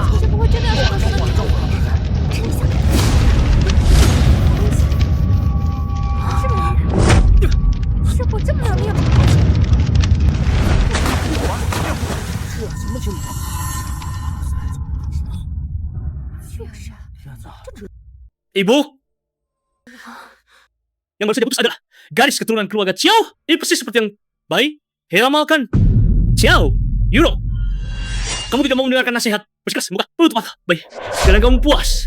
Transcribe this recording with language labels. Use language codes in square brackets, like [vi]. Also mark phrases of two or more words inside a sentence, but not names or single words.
[zh] 这不会真的要发生了？是我这么要命？是什么情况？就是啊， [id] Ibu, yang baru saja putus adalah garis keturunan keluarga Ciao. Ini persis seperti yang Bai heramalkan. Ciao, Yuro, kamu tidak mau mendengarkan nasihat. Bersikeras, buka tutup mata. Bai, sekarang kamu puas.